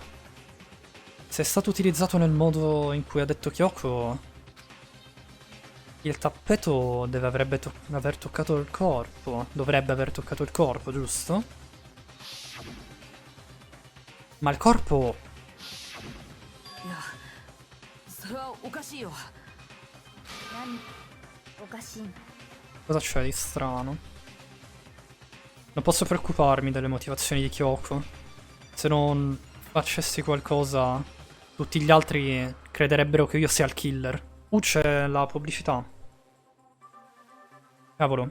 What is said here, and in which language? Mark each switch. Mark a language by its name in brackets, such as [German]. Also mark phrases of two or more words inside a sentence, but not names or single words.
[Italian] Se è stato utilizzato nel modo in cui ha detto Kyoko, il tappeto deve aver toccato il corpo. Dovrebbe aver toccato il corpo, giusto? Ma il corpo... [Japanese] いや、それはおかしいよ。何おかしいの？ [Italian] Cosa c'è di strano? Non posso preoccuparmi delle motivazioni di Kyoko. Se non facessi qualcosa Tutti gli altri crederebbero che io sia il killer. C'è la pubblicità. Cavolo.